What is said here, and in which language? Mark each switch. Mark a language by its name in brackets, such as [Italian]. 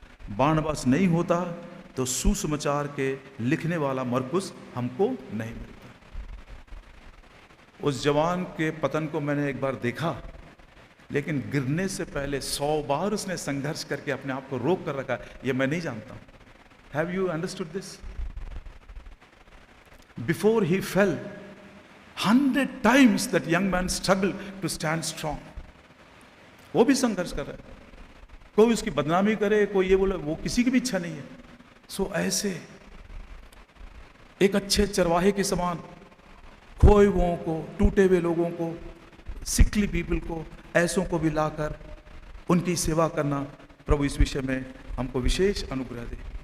[Hindi] बारनबास नहीं होता तो सुसमाचार के लिखने वाला मरकुस हमको नहीं मिलता। उस जवान के पतन को मैंने एक बार देखा, लेकिन गिरने से पहले 100 बार उसने संघर्ष करके अपने आप को रोक कर रखा, यह मैं नहीं जानता। [English] Have you understood this? Before he fell 100 times that young man struggled to stand strong. [Hindi] वो भी संघर्ष कर रहा है, कोई उसकी बदनामी करे, कोई ये बोले, वो किसी की भी इच्छा नहीं है। सो ऐसे एक अच्छे चरवाहे के समान खोए हुओं को, टूटे हुए लोगों को, [English] sickly people [Hindi] को, ऐसों को भी लाकर उनकी सेवा करना, प्रभु इस विषय में हमको विशेष अनुग्रह दे।